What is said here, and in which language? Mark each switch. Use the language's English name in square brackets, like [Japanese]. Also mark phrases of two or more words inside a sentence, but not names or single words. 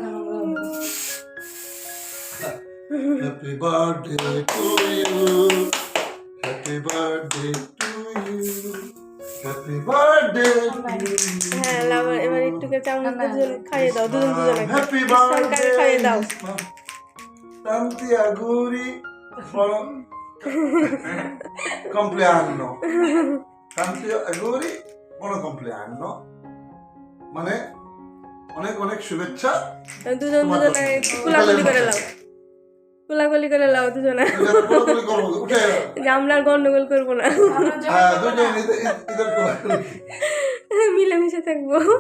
[English] happy birthday to you, [Bangla] হ্যাঁ লাও, এবার একটু চামচ দুজন খাইয়ে দাও, দুজন দুজনে হ্যাপি ইসমামকে আগে খাইয়ে দাও। [Italian] tanti auguri buon compleanno tanti auguri buon compleanno [Bangla] মানে অনেক অনেক শুভেচ্ছা দুজন দুজনে কুলাকুলি করে লাও, কুলাকুলি করে লাও দুজনে, কোলাকুলি করবো উঠে যে আমরা আর গন্ডগোল করবো না, হ্যাঁ দুজন ইধর কোলাকুলি মিলেমিশে থাকবো।